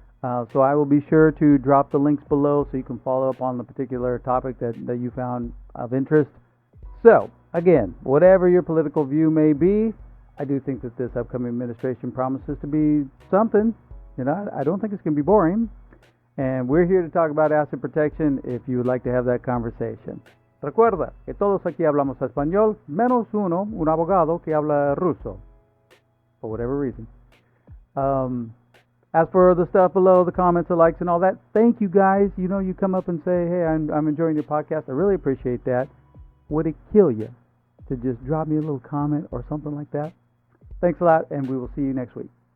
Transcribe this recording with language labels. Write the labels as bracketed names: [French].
[English] So I will be sure to drop the links below so you can follow up on the particular topic that you found of interest. So, again, whatever your political view may be, I do think that this upcoming administration promises to be something. I don't think it's going to be boring. And we're here to talk about asset protection if you would like to have that conversation. [Spanish] Recuerda que todos aquí hablamos español, menos uno, un abogado que habla ruso, [English] for whatever reason. As for the stuff below, the comments, the likes, and all that, thank you guys. You come up and say, hey, I'm enjoying your podcast. I really appreciate that. Would it kill you to just drop me a little comment or something like that? Thanks a lot, and we will see you next week.